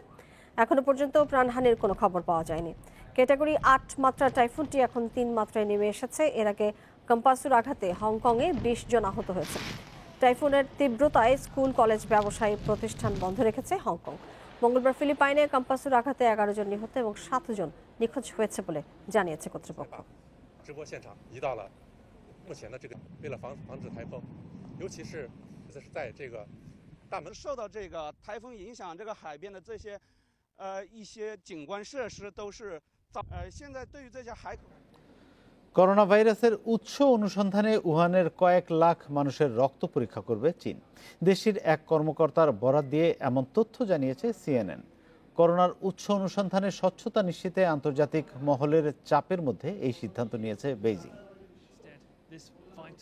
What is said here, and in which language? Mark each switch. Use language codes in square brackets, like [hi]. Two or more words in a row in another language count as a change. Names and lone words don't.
[bn] এখনো পর্যন্ত প্রাণহানির কোনো খবর পাওয়া যায়নি। ক্যাটাগরি 8 মাত্রার টাইফুনটি এখন 3 মাত্রায় নেমে এসেছে। এর আগে কম্পাসুর আঘাতে হংকংয়ে 20 জন আহত হয়েছে। টাইফুনের তীব্রতায় স্কুল, কলেজ, ব্যবসায়ী প্রতিষ্ঠান বন্ধ রেখেছে হংকং। মঙ্গলবার ফিলিপাইনে কম্পাসুর আঘাতে 11 জন নিহত এবং 7 জন নিখোঁজ হয়েছে বলে জানিয়েছে কর্তৃপক্ষ। [zh] 受到这个台风影响，这个海边的这些一些景观设施都是现在对于这些海口。 [bn] করোনা ভাইরাসের উৎস অনুসন্ধানে উহানের কয়েক লাখ মানুষের রক্ত পরীক্ষা করবে চীন। দেশটির এক কর্মকর্তার বরাত দিয়ে এমন তথ্য জানিয়েছে CNN। করোনার উৎস অনুসন্ধানে স্বচ্ছতা নিশ্চিতে আন্তর্জাতিক মহলের চাপের মধ্যে এই সিদ্ধান্ত নিয়েছে বেইজিং।